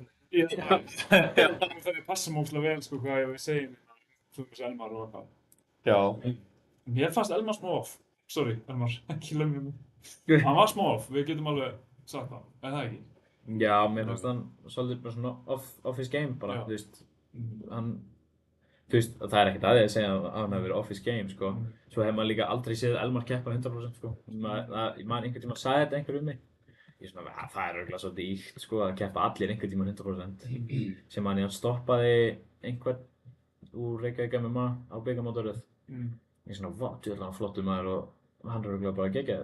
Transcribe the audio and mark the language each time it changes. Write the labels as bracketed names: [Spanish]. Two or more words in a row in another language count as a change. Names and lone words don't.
[Icelandic] Já, það er passa mjög vel, sko, hvað ég segi með Elmar og eitthvað. Já. Mér fannst Elmar smá off. Sorry, Elmar, ekki lögum mig. Hann var smá off, við getum alveg sagt það, er það ekki? Já, mér fannst hann svolítið bara svona [English] off his game [Icelandic] bara, þú veist, það er ekkert að því að segja að hann hafi verið [English] off his game, [Icelandic] sko. Svo hefur maður líka aldrei séð Elmar keppa 100%, sko. Ég man einhvern tíma sagði þetta einhver mig. Ég er svona, það er örugglega svolítið íkt, sko, að keppa allir einhvern tíma 100%. Sem hann stoppaði einhvern úr Reykjavík MMA á bikarmótaröð. Ég er svona, vá, djöfull hann flottur maður og hann er örugglega bara geggjaður.